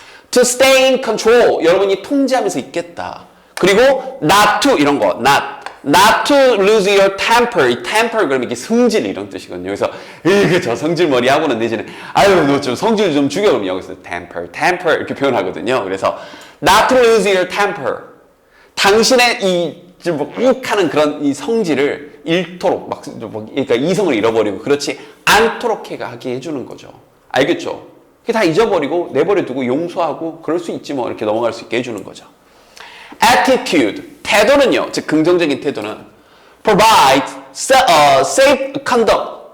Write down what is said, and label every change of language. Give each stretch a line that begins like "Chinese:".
English: To stay in control.
Korean: 여러분이 통제하면서 있겠다. 그리고 not to 이런 거.
English: Not to lose your temper.
Korean: 이 temper 그러면 이게 성질 이런 뜻이거든요. 그래서 저 성질 머리 하고는 내지는 아유 너 좀 성질 좀 죽여 그러면 여기서 temper 이렇게 표현하거든요.
English: 그래서 not to lose your temper.
Korean: 당신의 이 욱하는 그런 이 성질을 잃도록 그러니까 이성을 잃어버리고 그렇지 않도록 하게 해주는 거죠. 알겠죠? 그게 다 잊어버리고 내버려두고 용서하고 그럴 수 있지 뭐 이렇게 넘어갈 수 있게 해주는 거죠. Attitude 태도는요, 즉 긍정적인 태도는
English: provide safe conduct.